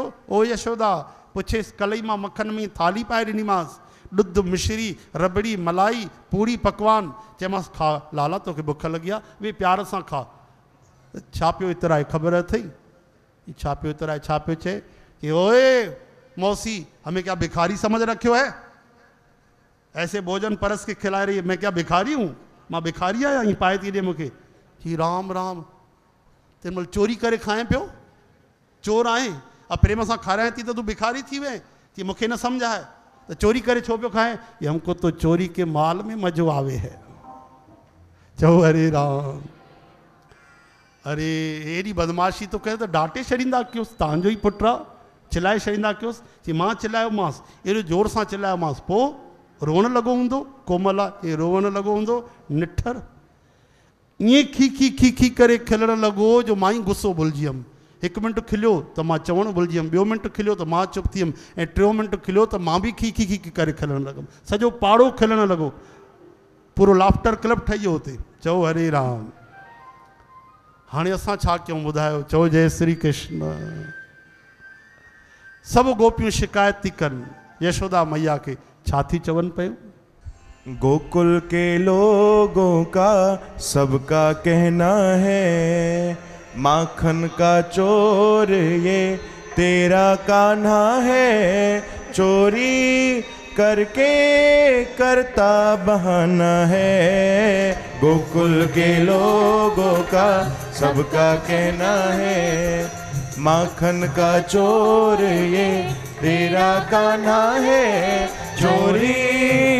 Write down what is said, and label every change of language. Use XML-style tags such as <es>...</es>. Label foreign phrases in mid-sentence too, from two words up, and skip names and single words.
<sd>ओ यशोदा, पुछेसि कल्ह ई मां मक्खन में थाली पाए ॾिनीमांसि, ॾुध मिश्री रबड़ी मलाई पूड़ी पकवान, चयोमांसि खा लाला, तोखे बुख लगी आहे, वे प्यार सां खा। छा पियो इतराए, ख़बर अथई छा पियो इतराए, छा पियो चए,</sd> <hi>कि ओए मौसी, हमें क्या भिखारी समझ रखियो है, ऐसे भोजन परस के खिलाए रही है, मैं क्या भिखारी हूँ,</hi> <sd>मां भिखारी आहियां, हीअं पाए थी ॾे मूंखे। कि राम राम, तेन महिल चोरी करे खाए पियो, चोर आहे, अब प्रेम सां खाराए थी त तूं भिखारी थी वए, कि मूंखे न सम्झ आहे तो चोरी करे छो पियो खाए, कि</sd> <hi>हमको तो चोरी के माल में मज़ो आवे है।</hi> <sd>चओ हरे राम। अरे एॾी बदमाशी तो कहे तो डांटे छॾींदा कयोसि, तव्हांजो ई पुटु आहे, चिल्लाए छॾींदा कयोसि, कि मां चिल्लायोमांसि, एॾो ज़ोर सां चिल्लायोमांसि, पोइ रोअण लॻो हूंदो, कोमल आहे, रोअण लॻो हूंदो, निठर ईअं खी खी खी खी करे खिलण लॻो, जो मां ई गुस्सो भुलिजी वियुमि। हिकु मिंट खिलियो त मां चवणु भुलिजी वियुमि, ॿियो मिंट खिलियो त मां चुप थी वियुमि, ऐं टियों मिंट खिलियो त मां बि खी खी खी खी करे खिलणु लॻुमि, सॼो पाड़ो खिलणु लॻो, पूरो</sd> <en>laughter club</en> <sd>ठही वियो हुते। चओ हरे राम। हाणे असां छा कयूं ॿुधायो, चओ जय श्री कृष्ण। सब गोपियूं शिकायत थी कनि यशोदा मैया के, छा थी चवनि पियूं,</sd> <hi>गोकुल के लोगों का सबका कहना है, माखन का चोर ये तेरा कान्हा है, चोरी करके करता बहाना है, गोकुल के लोगों का सबका कहना है, माखन का चोर ये तेरा कान्हा है, चोरी</hi>